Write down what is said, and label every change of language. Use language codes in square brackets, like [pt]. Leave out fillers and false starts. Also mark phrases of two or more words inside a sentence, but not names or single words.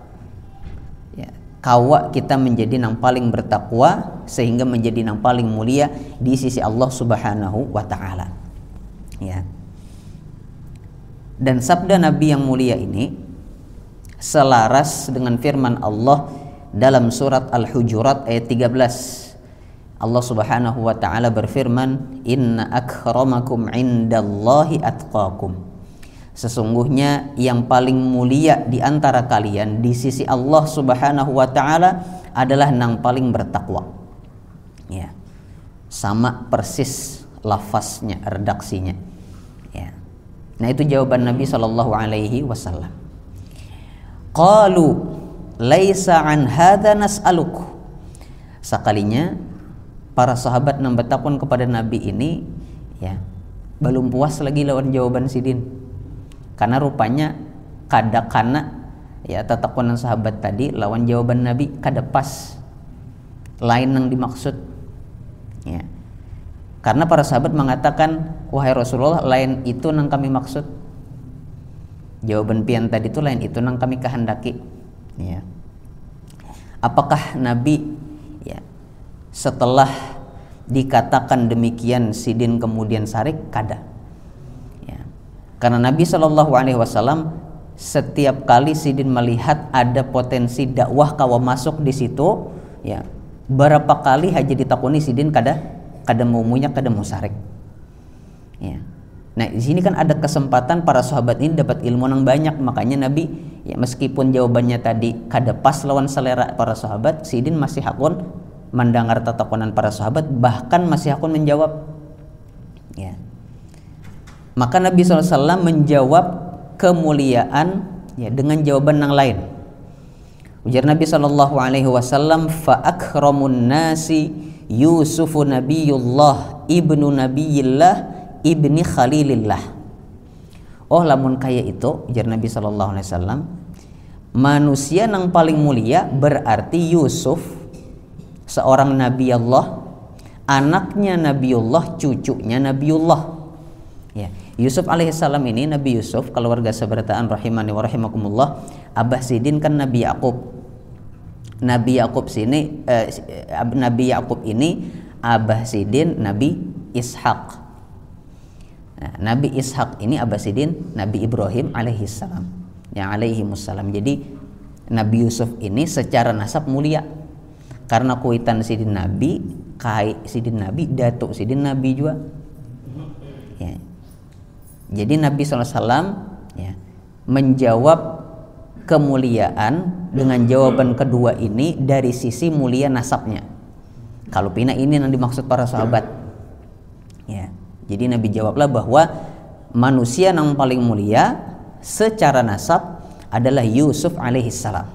[id] Ya, kawa kita menjadi yang paling bertakwa sehingga menjadi yang paling mulia di sisi Allah [ar] سبحانه وتعالى. [id] Ya. Dan sabda Nabi yang mulia ini selaras dengan firman Allah dalam surat Al-Hujurat ayat 13. Allah [ar] سبحانه وتعالى [id] berfirman, [ar] إن أكرمكم عند الله أتقاكم. [id] Sesungguhnya yang paling mulia di antara kalian di sisi Allah [ar] سبحانه وتعالى [id] adalah yang paling bertakwa. Ya. Sama persis lafaznya, redaksinya. Ya. Nah, itu jawaban Nabi [ar] صلى الله عليه وسلم. قالوا ليس عن هذا نسألك. [bjn] Sekalinya para sahabat yang bertakun kepada Nabi ini, ya, belum puas lagi lawan jawaban Sidin. Karena rupanya kada kana, ya, tatakunan sahabat tadi lawan jawaban Nabi kada pas, lain yang dimaksud. Ya. [id] Karena para sahabat mengatakan, wahai Rasulullah, lain itu yang kami maksud. [bjn] Jawaban pian tadi itu lain itu yang kami kehendaki. Ya. Apakah Nabi, ya, setelah dikatakan demikian Sidin kemudian sarik? Kada. Karena Nabi [ar] صلى الله عليه وسلم [bjn] setiap kali Sidin melihat ada potensi dakwah kawa masuk di situ, ya, berapa kali haji ditakuni Sidin kada maunya kada mau sarik. Ya. Nah, di sini kan ada kesempatan para sahabat ini dapat ilmu yang banyak, makanya Nabi, ya, meskipun jawabannya tadi kada pas lawan selera para sahabat, Sidin masih hakun mendengar tatakunan para sahabat, bahkan masih hakun menjawab. Ya. [id] Maka Nabi SAW menjawab kemuliaan, ya, dengan jawaban yang lain. Ujar Nabi SAW, [ar] فأكرم الناس يوسف نبي الله ابن نبي الله ابن خليل الله. [bjn] Oh lamun kaya itu ujar Nabi [ar] صلى الله عليه وسلم, [id] manusia yang paling mulia berarti Yusuf, seorang Nabi Allah, anaknya Nabiullah, cucunya Nabiullah. Ya, Yusuf alaihissalam ini, Nabi Yusuf, keluarga seberataan [ar] رحمني ورحمكم الله, [bjn] Abah Sidin kan Nabi Yakub. Nabi Yakub ini Abah Sidin Nabi Ishak. Nah, Nabi Ishak ini Abah Sidin Nabi Ibrahim alaihissalam, ya alaihimussalam. Jadi Nabi Yusuf ini secara nasab mulia karena kuitan Sidin Nabi, kai Sidin Nabi, datuk Sidin Nabi juga. Ya. Jadi Nabi SAW ya, menjawab kemuliaan dengan jawaban kedua ini dari sisi mulia nasabnya. Kalau pina ini yang dimaksud para sahabat. Ya. [id] Jadi Nabi jawablah bahwa manusia yang paling mulia secara nasab adalah Yusuf alaihissalam.